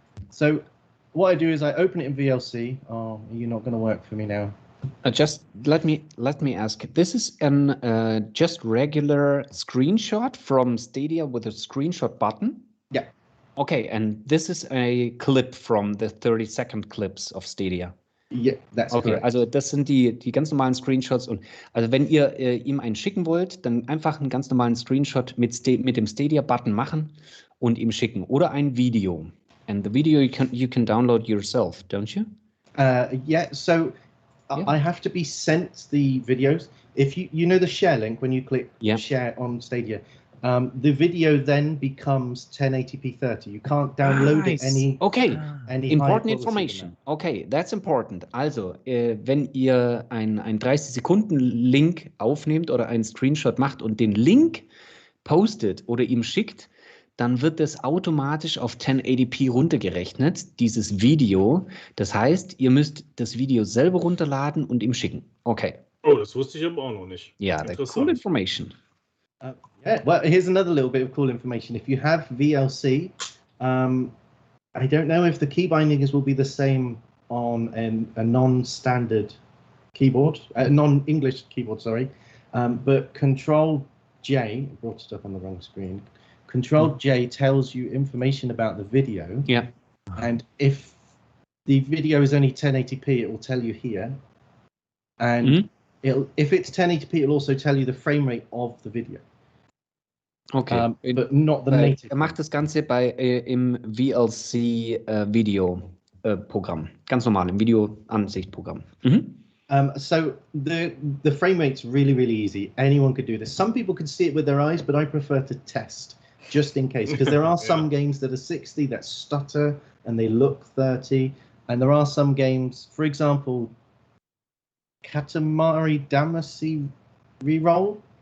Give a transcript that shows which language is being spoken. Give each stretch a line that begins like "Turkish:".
English: So what I do is I open it in VLC. Oh, you're not going to work for me now. Just let me ask. This is an just regular screenshot from Stadia with a screenshot button. Yeah. Okay, and this is a clip from the 30-second clips of Stadia. Yeah, that's okay. Correct.
German: Also das sind die ganz normalen Screenshots, und also wenn ihr ihm einen schicken wollt, dann einfach einen ganz normalen Screenshot mit dem Stadia-Button machen und ihm schicken, oder ein Video.
English: And the video you can download yourself, don't you? Yeah. So. Yeah. I have to be sent the videos. If you know the share link when you click share on Stadia, the video then becomes 1080p 30. You can't download it any. Okay, important information. Okay, that's important.
German: Also, wenn ihr ein 30-Sekunden-Link aufnehmt oder einen Screenshot macht und den Link postet oder ihm schickt, dann wird das automatisch auf 1080p runtergerechnet, dieses Video. Das heißt, ihr müsst das Video selber runterladen und ihm schicken. Okay. Oh, das wusste ich aber auch noch nicht.
English: Ja, cool information. Yeah, well, here's another little bit of cool information. If you have VLC, I don't know if the key bindings will be the same on a non-standard keyboard, non-English keyboard, sorry, but Control J, I brought it up on the wrong screen. Control J tells you information about the video. Yeah. And if the video is only 1080p, it will tell you here. And if it's 1080p, it'll also tell you the frame rate of the video. Okay. But not the native.
German: Er macht das Ganze im VLC Video Programm. Ganz normal, im Video-Ansicht-Programm.
English: So the frame rate's really, really easy. Anyone could do this. Some people can see it with their eyes, but I prefer to test just in case, because there are some games that are 60 that stutter and they look 30, and there are some games, for example, Katamari Damacy Reroll.